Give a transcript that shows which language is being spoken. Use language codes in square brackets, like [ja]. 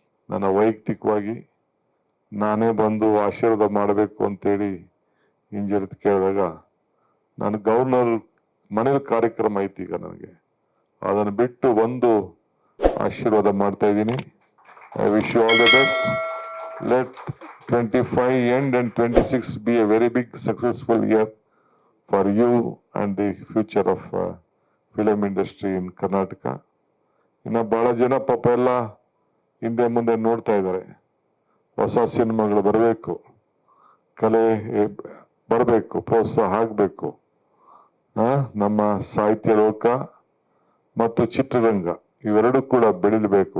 [kn] ನನ್ನ ವೈಯಕ್ತಿಕವಾಗಿ ನಾನೇ ಬಂದು ಆಶೀರ್ವಾದ ಮಾಡಬೇಕು ಅಂತೇಳಿ ಇಂಜಿನಿಯರ್ ಕೇಳಿದಾಗ, ನಾನು ಗವರ್ನರ್ ಮನೇಲಿ ಕಾರ್ಯಕ್ರಮ ಐತಿ ಈಗ, ನನಗೆ ಅದನ್ನು ಬಿಟ್ಟು ಒಂದು ಆಶೀರ್ವಾದ ಮಾಡ್ತಾ ಇದ್ದೀನಿ. [en] I wish you all the best. Let 25 end and 26 be a very big successful year for you and the future of film industry in Karnataka. [kn] ಇನ್ನು ಬಹಳ ಜನ ಪಾಪ ಎಲ್ಲ ಹಿಂದೆ ಮುಂದೆ ನೋಡ್ತಾ ಇದ್ದಾರೆ. ಹೊಸ ಸಿನಿಮಾಗಳು ಬರಬೇಕು, ಕಲೆ ಬರಬೇಕು, ಪ್ರೋತ್ಸಾಹ ಆಗಬೇಕು. ನಮ್ಮ ಸಾಹಿತ್ಯ ಲೋಕ ಮತ್ತು ಚಿತ್ರರಂಗ ಇವೆರಡೂ ಕೂಡ ಬೆಳಿಬೇಕು.